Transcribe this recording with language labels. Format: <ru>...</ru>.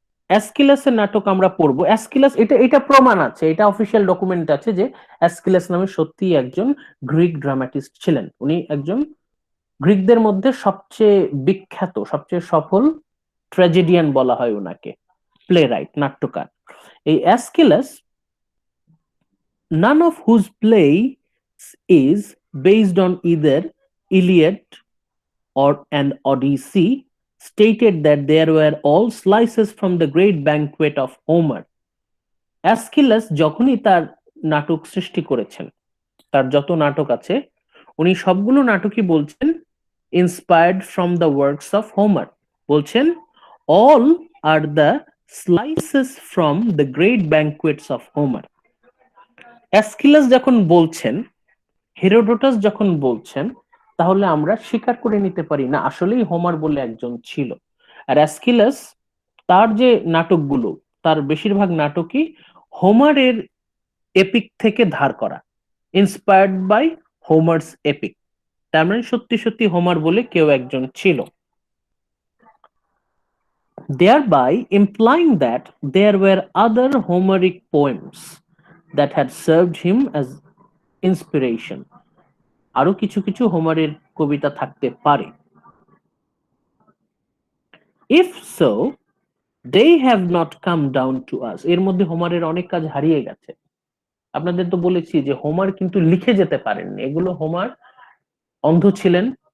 <bn>অ্যাস্কিলাসের নাটক আমরা পড়বো। অ্যাস্কিলাস, এটা প্রমাণ আছে, এটা অফিসিয়াল ডকুমেন্ট আছে যে অ্যাস্কিলাস নামে সত্যি একজন গ্রিক ড্রামাটিস্ট ছিলেন। উনি একজন গ্রিকদের মধ্যে সবচেয়ে বিখ্যাত, সবচেয়ে সফল ট্র্যাজেডিয়ান বলা হয় ওনাকে, প্লে রাইট, নাট্যকার।</bn> <en>এই Aeschylus, none of whose play is based on either Iliad or an Odyssey, stated that there were all slices from the great banquet of Homer.</en> <bn>অ্যাস্কিলাস যখনই তার নাটক সৃষ্টি করেছেন, তার যত নাটক আছে, উনি সবগুলো নাটকই বলছেন</bn> <en>inspired from the works of Homer,</en> <bn>বলছেন</bn> <en>All are the slices from the great banquets of Homer.</en> <bn>অ্যাস্কিলাস যখন বলছেন, হেরোডোটাস যখন বলছেন, তাহলে আমরা স্বীকার করে নিতে পারি না আসলেই হোমার বলে একজন ছিল। আর অ্যাস্কিলাস তার যে নাটকগুলো, তার বেশিরভাগ নাটকই হোমারের এপিক থেকে ধার করা,</bn> <en>Inspired by Homer's epic.</en> <bn>তার মানে সত্যি সত্যি হোমার বলে কেউ একজন ছিল,</bn> <en>thereby implying that there were other Homeric poems that had served him as inspiration.</en> <bn>আরো কিছু কিছু হোমারের কবিতা থাকতে পারে।</bn> <en>If so, they have not come down to us.</en> <bn>এর মধ্যে হোমারের অনেক কাজ হারিয়ে গেছে। আপনাদের তো বলেছি যে হোমার কিন্তু লিখে যেতে পারেননি, এগুলো হোমার অন্ধ ছিলেন।</bn>